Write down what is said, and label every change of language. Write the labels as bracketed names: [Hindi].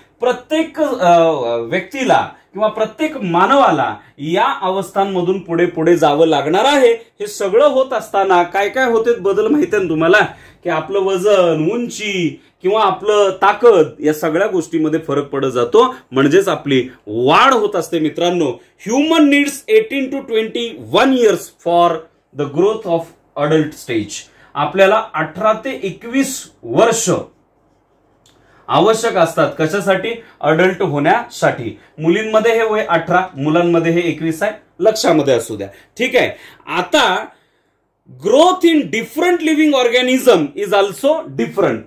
[Marathi] प्रत्येक व्यक्तीला किंवा प्रत्येक मानवाला या अवस्थांमधून पुढे पुढे जावं लागणार आहे. हे सगळं होत असताना काय काय होते बदल माहिती आहे तुम्हाला, की आपलं वजन, उंची किंवा आपलं ताकद, या सगळ्या गोष्टीमध्ये फरक पडत जातो, म्हणजेच आपली वाढ होत असते मित्रांनो. [English] Human needs 18 to 21 years for the growth of adult stage. [Marathi] आपल्याला 18 ते 21 वर्ष आवश्यक असतात. कशासाठी, अडल्ट होण्यासाठी. मुलींमध्ये हे वय 18, मुलांमध्ये हे 21 आहे, लक्षामध्ये असू द्या. ठीक आहे. [English] आता growth in different living organism is also different.